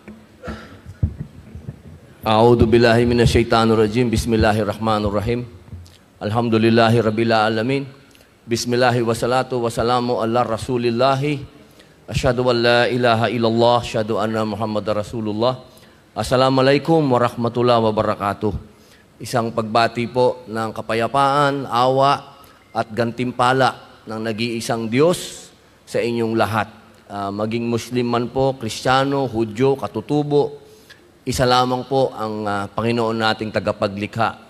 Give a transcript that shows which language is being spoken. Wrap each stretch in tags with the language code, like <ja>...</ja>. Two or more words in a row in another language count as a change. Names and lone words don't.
<ar>أعوذ بالله من الشيطان الرجيم. بسم الله الرحمن الرحيم. الحمد لله رب العالمين. بسم الله والصلاة والسلام على رسول الله. أشهد أن لا إله إلا الله، أشهد أن محمدا رسول الله. السلام عليكم ورحمة الله وبركاته.</ar> <tl>Isang pagbati po ng kapayapaan, awa at gantimpala ng nag-iisang Diyos sa inyong lahat. Maging Muslim man po, Kristiyano, Hudyo, Katutubo, isa lamang po ang Panginoon nating tagapaglikha.</tl>